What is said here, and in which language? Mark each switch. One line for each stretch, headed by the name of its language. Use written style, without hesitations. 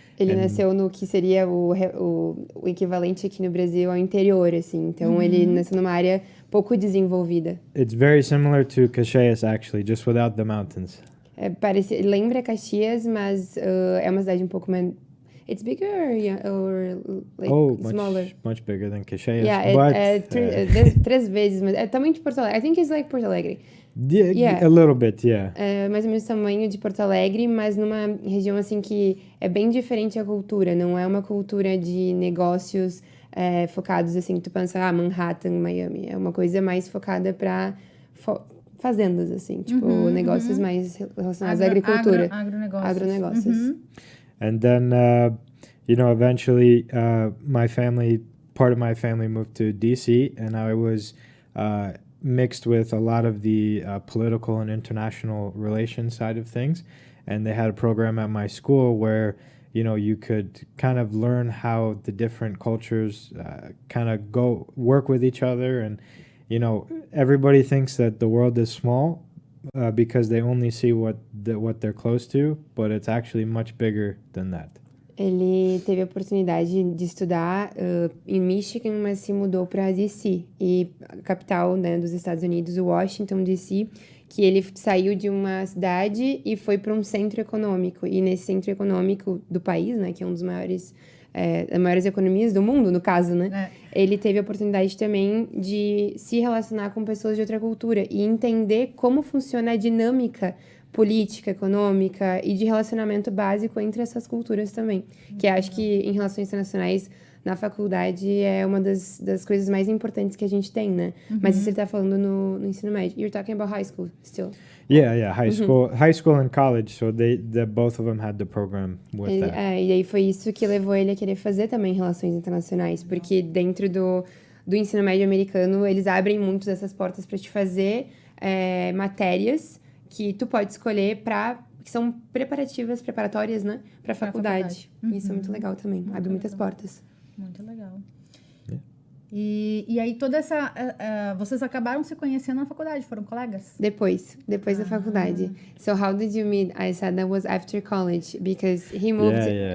Portuguese: Ele nasceu no que seria o equivalente aqui no Brasil ao interior, assim. Então ele nasceu numa área pouco desenvolvida.
English: It's very similar to Caxias, actually, just without the mountains.
Portuguese: Lembra Caxias, mas é uma cidade um pouco mais.
English: It's bigger or like smaller? Much bigger than Caxias.
Portuguese: Yeah, 3 vezes, mas é tamanho de Porto Alegre.
English: I think it's like Porto Alegre. A little bit, yeah.
Portuguese: É mais ou menos o tamanho de Porto Alegre, mas numa região assim que é bem diferente a cultura. Não é uma cultura de negócios focados assim, que tu pensa, Manhattan, Miami. É uma coisa mais focada para fazendas, assim, tipo, negócios mais relacionados à agricultura. Agronegócios.
English: And then, eventually, part of my family moved to DC, and I was mixed with a lot of the political and international relations side of things. And they had a program at my school where, you could kind of learn how the different cultures kind of work with each other. And, everybody thinks that the world is small because they only see what they're close to, but it's actually much bigger than that.
Portuguese: Ele teve a oportunidade de estudar em Michigan, mas se mudou para DC, e a capital, né, dos Estados Unidos, Washington, DC, que ele saiu de uma cidade e foi para um centro econômico. E nesse centro econômico do país, né, que é um dos maiores, das maiores economias do mundo, no caso, né, ele teve a oportunidade também de se relacionar com pessoas de outra cultura e entender como funciona a dinâmica política, econômica e de relacionamento básico entre essas culturas também. Que acho que em relações internacionais, na faculdade, é uma das coisas mais importantes que a gente tem, né? Mas isso ele tá falando no ensino médio.
English: You're talking about high school still. Yeah, high school and college. So both of them had the program with that.
Portuguese: E aí foi isso que levou ele a querer fazer também relações internacionais, porque dentro do ensino médio americano, eles abrem muito dessas portas para te fazer matérias que tu pode escolher que são preparatórias, né? Pra faculdade. Isso é muito legal também. Abre muitas portas. Muito legal. E aí toda essa... vocês acabaram se conhecendo na faculdade, foram colegas? Depois da faculdade.
English: So how did you meet? I said that was after college, because he moved...